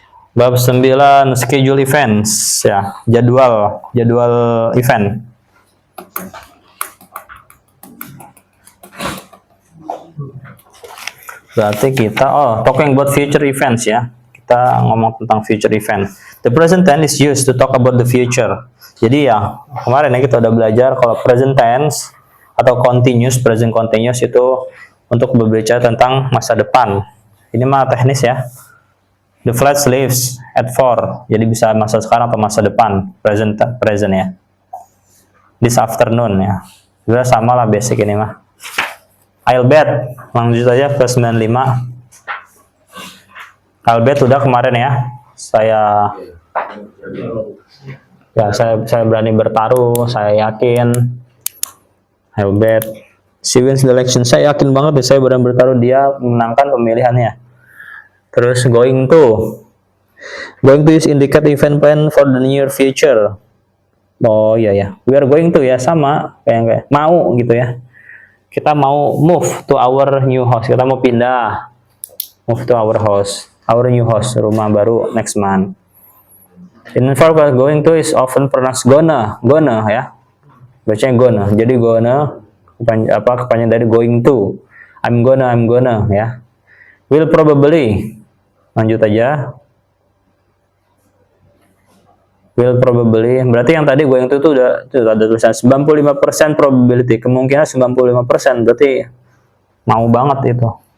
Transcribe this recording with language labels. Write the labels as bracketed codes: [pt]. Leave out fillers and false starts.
[id] Bab 9, schedule events ya, jadwal event. Berarti kita [en] talking about future events [id] ya. Kita ngomong tentang future event. [en] The present tense is used to talk about the future. [id] Jadi ya, kemarin ya kita udah belajar kalau present tense atau present continuous itu untuk berbicara tentang masa depan. Ini mah teknis ya. [en] The flight leaves at 4. [id] Jadi bisa masa sekarang atau masa depan, present ya. This afternoon ya. Sudah sama lah basic ini mah. I'll bet. Lanjut aja ke 95. I'll bet udah kemarin ya. Saya berani bertaruh, saya yakin. [en] I'll bet she wins the election. [id] Saya yakin banget saya berani bertaruh dia menangkan pemilihannya. [en] Terus going to is indicate event plan for the near future. [id] Oh iya ya, we are going to ya, sama kayak mau gitu ya. Kita mau move to our new house. Kita mau pindah, [en] move to our house, our new house, [id] rumah baru next month. [en] In verb going to is often pronounced gonna ya. [id] Bacanya gonna. Jadi gonna kepanjangan dari going to. [en] I'm gonna ya. Will probably. [id] Lanjut aja. Will probably, berarti yang tadi going to itu udah ada tulisan 95% probability, kemungkinan 95%, berarti mau banget itu.